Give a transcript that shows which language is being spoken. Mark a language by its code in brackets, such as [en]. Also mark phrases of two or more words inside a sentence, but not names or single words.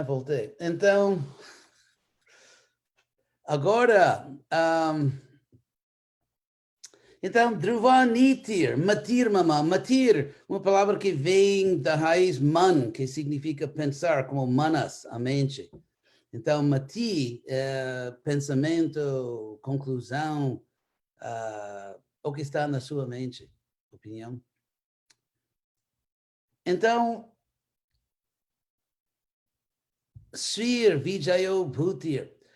[pt] Voltei. Então, agora, então, [sa] ध्रुवनीतिर्, मतिर्, मम, मतिर्, [pt] uma palavra que vem da raiz man, que significa pensar, como manas, a mente. Então, mati é pensamento, conclusão, o que está na sua mente, opinião. Então, [sa] श्रीर् विजयो भूतिर्.